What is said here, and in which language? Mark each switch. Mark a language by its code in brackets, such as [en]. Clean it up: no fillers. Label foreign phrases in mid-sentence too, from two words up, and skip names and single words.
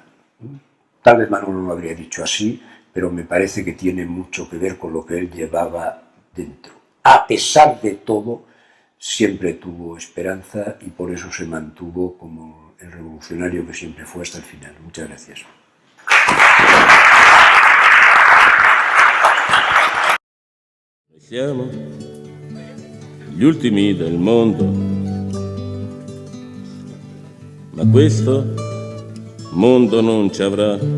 [es] Tal vez Manolo no lo habría dicho así, pero me parece que tiene mucho que ver con lo que él llevaba dentro. A pesar de todo, siempre tuvo esperanza y por eso se mantuvo como el revolucionario que siempre fue hasta el final. Muchas gracias. [it] Siamo gli ultimi del mondo, ma questo mondo non ci avrà.